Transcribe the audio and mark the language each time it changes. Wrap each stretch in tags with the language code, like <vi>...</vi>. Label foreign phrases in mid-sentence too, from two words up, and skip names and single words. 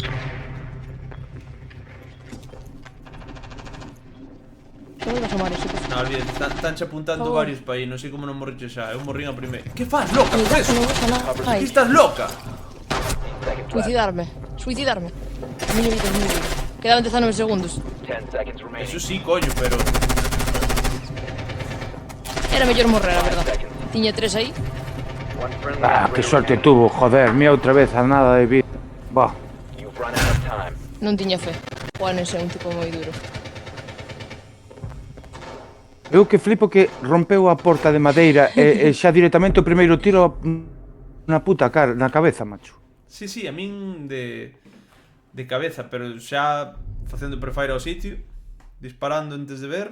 <gl>Non vas a amar ese, por favor. Non, olvídate, están apuntando Por favor. varios pa aí. Non sei como non morriche xa. Eu morrín a primeira. Que faz, loca? Mi Que gato non usa nada. Que Ai, estás loca? suicidarme. Suicidarme. A miña vida, a miña vida. Quedaban 19 segundos.</gl> <en>10 seconds remaining.</en> <gl>Eso sí, coño, pero... Era mellor morrer, a verdad. Tiña 3 aí.</gl> <en>One friendly</en> <gl>Ah,</gl> <en>operator</en> <es>que suerte</es> <en>remaining.</en> <es>tuvo, joder,</es> <gl>mira outra vez a nada de vida. Bah,</gl> <en>You've run out of time.</en> <gl>Non tiña fe. Juan é un tipo moi duro. eu que flipo que rompeu a porta de madeira e xa directamente o primeiro tiro na puta cara, na cabeza, macho. Sí, sí, a min de cabeza, pero xa facendo prefire ao sitio, disparando antes de ver.</gl>